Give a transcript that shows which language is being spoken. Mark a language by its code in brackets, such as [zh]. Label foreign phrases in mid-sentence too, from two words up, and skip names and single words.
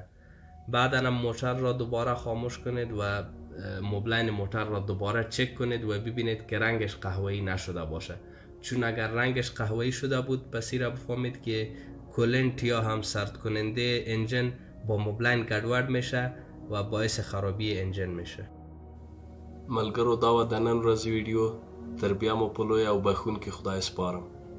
[fa] بعدا هم موتور را دوباره خاموش کنید و مبلین موتور را دوباره چک کنید و ببینید که رنگش قهوه‌ای نشده باشه، چون اگر رنگش قهوه‌ای شده بود پس را بفهمید که کولنت یا هم سرد کننده انجن با مبلین ګډوډ میشه و باعث خرابی انجن میشه. [ps] ملګرو دا و د نن ورځې ویډیو، تر بیا مو په لوی او بخښونکي خدای سپارم.